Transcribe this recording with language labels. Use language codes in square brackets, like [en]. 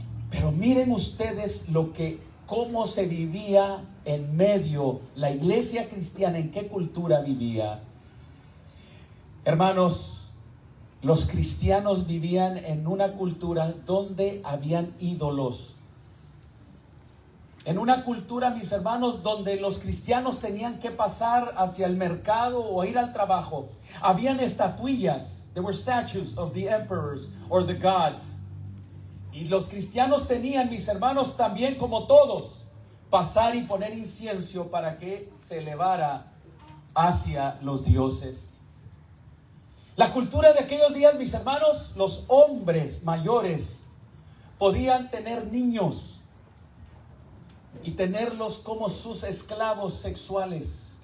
[es] Pero miren ustedes cómo se vivía en medio, la iglesia cristiana, en qué cultura vivía. Hermanos, los cristianos vivían en una cultura donde habían ídolos. En una cultura, mis hermanos, donde los cristianos tenían que pasar hacia el mercado o ir al trabajo. Habían estatuillas. [en] There were statues of the emperors or the gods. [es] Y los cristianos tenían, mis hermanos, también como todos, pasar y poner incienso para que se elevara hacia los dioses. La cultura de aquellos días, mis hermanos, los hombres mayores podían tener niños y tenerlos como sus esclavos sexuales.